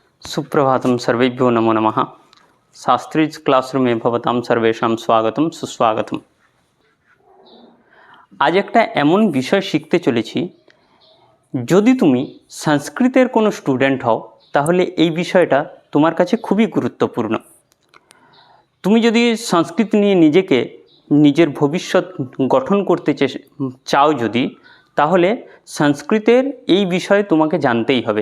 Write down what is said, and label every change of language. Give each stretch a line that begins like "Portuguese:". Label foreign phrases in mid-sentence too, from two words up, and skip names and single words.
Sanskrit: सुप्रभातं सर्वेभ्यो नमो नमः। शास्त्रीज क्लासरूमे भवतां सर्वेषां स्वागतम सुस्वागतम।
Bangla: आज একটা এমন বিষয় শিখতে চলেছি, যদি তুমি সংস্কৃতের কোনো স্টুডেন্ট হও তাহলে এই বিষয়টা তোমার কাছে খুবই গুরুত্বপূর্ণ। তুমি যদি সংস্কৃত নিয়ে নিজেকে নিজের ভবিষ্যৎ গঠন করতে চাও যদি, তাহলে সংস্কৃতের এই বিষয়ে তোমাকে জানতেই হবে।